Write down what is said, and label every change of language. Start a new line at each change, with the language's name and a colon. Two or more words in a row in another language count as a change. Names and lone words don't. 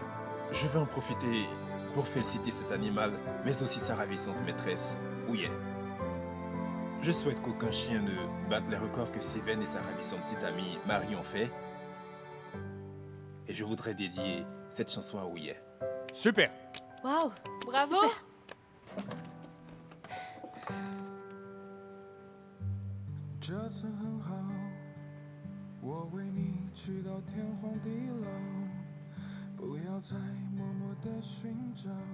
French: Je vais en profiter pour féliciter cet animal, mais aussi sa ravissante maîtresse, Ouye. Je souhaite qu'aucun chien ne batte les records que Seven et sa ravissante petite amie Marie ont fait. Et je voudrais dédier cette chanson à Ouye. Super. Waouh. Bravo. Super.
Chinese: 这次很好，我为你去到天荒地老，不要再默默地寻找。